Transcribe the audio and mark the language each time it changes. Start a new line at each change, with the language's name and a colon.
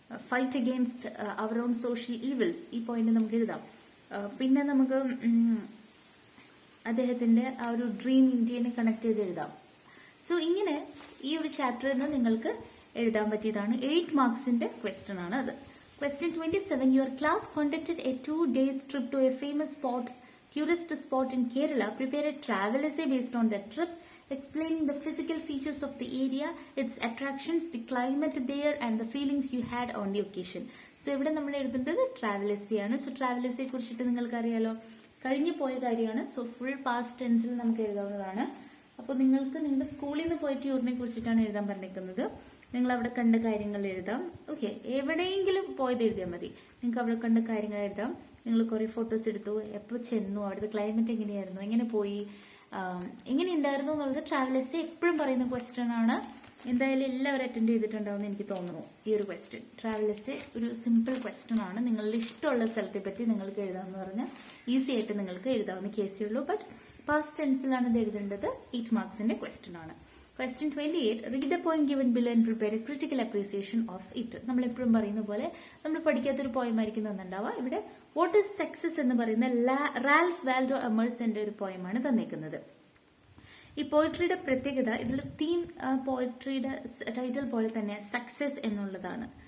English: Fight against our own social evils.
Malayalam: ഈ point നമുക്ക് എഴുതാം. പിന്നെ നമുക്ക് അദ്ദേഹത്തിന്റെ ആ ഒരു ഡ്രീം ഇന്ത്യനെ കണക്ട് ചെയ്ത് എഴുതാം. സോ ഇങ്ങനെ ഈ ഒരു ചാപ്റ്ററിൽ നിന്ന് നിങ്ങൾക്ക് എഴുതാൻ പറ്റിയതാണ്. 8 മാർക്സിന്റെ ക്വസ്റ്റ്യൻ ആണ് അത്.
English: Question 27. Your class conducted a 2 days trip to a famous tourist spot in Kerala. Prepare a travel essay based on that trip, explaining the physical features of the area, its attractions, the climate there, and the feelings you had on the occasion.
Malayalam: So ഇവിടെ നമ്മൾ എഴുതുന്നത് travel essay ആണ്. So travel essay കുറിച്ചിട്ട് നിങ്ങൾക്ക് അറിയാലോ, കഴിഞ്ഞു പോയ കാര്യമാണ്. സോ ഫുൾ പാസ്റ്റ് ടെൻസിൽ നമുക്ക് എഴുതാവുന്നതാണ്. അപ്പോൾ നിങ്ങൾക്ക് നിങ്ങളുടെ സ്കൂളിൽ നിന്ന് പോയ ടൂറിനെ കുറിച്ചിട്ടാണ് എഴുതാൻ പറഞ്ഞിരിക്കുന്നത്. നിങ്ങൾ അവിടെ കണ്ട കാര്യങ്ങൾ എഴുതാം. ഓക്കെ, എവിടെയെങ്കിലും പോയത് എഴുതിയാൽ മതി. നിങ്ങൾക്ക് അവിടെ കണ്ട കാര്യങ്ങൾ എഴുതാം. നിങ്ങൾ കുറെ ഫോട്ടോസ് എടുത്തു, എപ്പോൾ ചെന്നു, അവിടുത്തെ ക്ലൈമറ്റ് എങ്ങനെയായിരുന്നു, എങ്ങനെ പോയി, എങ്ങനെ ഉണ്ടായിരുന്നു എന്നുള്ളത് ട്രാവൽ എസ്സേ എപ്പോഴും പറയുന്ന ക്വസ്റ്റ്യൻ ആണ്. എന്തായാലും എല്ലാവരും അറ്റൻഡ് ചെയ്തിട്ടുണ്ടാവുമെന്ന് എനിക്ക് തോന്നുന്നു ഈ ഒരു ക്വസ്റ്റ്യൻ. ട്രാവൽ എസ്സേ ഒരു സിമ്പിൾ ക്വസ്റ്റ്യൻ ആണ്. നിങ്ങളുടെ ഇഷ്ടമുള്ള സ്ഥലത്തെ പറ്റി നിങ്ങൾക്ക് എഴുതാമെന്ന് പറഞ്ഞാൽ ഈസി ആയിട്ട് നിങ്ങൾക്ക് എഴുതാവുന്ന കേസേ ഉള്ളൂ. ബട്ട് പാസ്റ്റ് ടെൻസിലാണ് ഇത് എഴുതേണ്ടത്. 8 മാർക്സിന്റെ ക്വസ്റ്റ്യൻ ആണ്.
English: Question 28. Read the poem given below and prepare a critical appreciation of it.
Malayalam: നമ്മൾ എപ്പോഴും പറയുന്ന പോലെ നമ്മൾ പഠിക്കാത്തൊരു പോയം ആയിരിക്കും തന്നിട്ടുണ്ടാവുക. ഇവിടെ വാട്ട് ഈസ് സക്സസ് എന്ന് പറയുന്ന റാൽഫ് വാൽഡോ എമേഴ്സന്റെ ഒരു പോയമാണ് തന്നേക്കുന്നത്. ഈ പോയട്രിയുടെ പ്രത്യേകത, ഇതിൽ തീം പോയട്രിയുടെ ടൈറ്റിൽ പോലെ തന്നെ സക്സസ് എന്നുള്ളതാണ്.